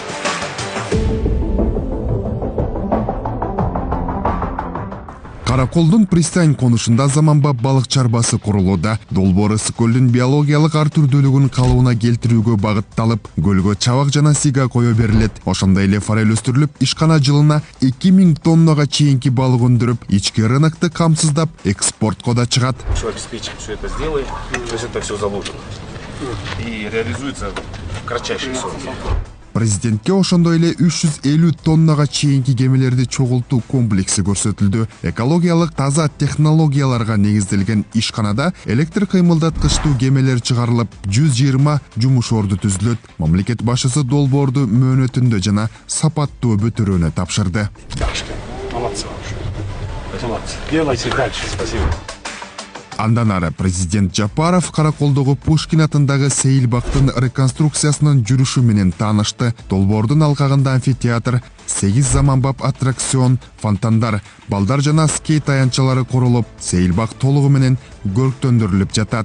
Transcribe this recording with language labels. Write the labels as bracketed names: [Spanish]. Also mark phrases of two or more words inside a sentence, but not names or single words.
[Kyrgyz] Караколдун пристань конушунда заманбап балык чарбасы курулууда. Долбоор ысык көлдүн биологиялык ар түрдүүлүгүн калыбына келтирүүгө багытталып, көлгө чабак жана сига кое берилет. Ошондой эле форель өстүрүлүп, ишкана жылына 2000 тоннага чейинки балык өндүрүп, ички рынокты камсыздап, экспортко да чыгат. [Russian] Что обеспечим, все это сделаем, то есть это все заложено и реализуется в кратчайшие сроки. [Kyrgyz] Президентке ошондой эле 350 тоннага чейинки кемелерди чогултуу комплекси көрсөтүлдү. Экологиялык таза технологияларга негизделген ишканада электр кыймылдаткычтуу кемелер чыгарылып, 120 жумуш орду түзүлөт. Мамлекет башчысы долбоорду мөөнөтүндө жана сапаттуу бүтүрүүнү тапшырды. [Russian] Молодцы. Делайте дальше. Спасибо. [Kyrgyz] Андан ары президент Жапаров Караколдогу Пушкин атындагы сейилбактын реконструкциясынын жүрүшү менен таанышты. Долбоордун алкагында амфитеатр, 8 заманбап аттракцион, фонтандар, балдар жана скейт аянтчалары курулуп, сейилбак толугу менен көрктөндүрүлүп жатат.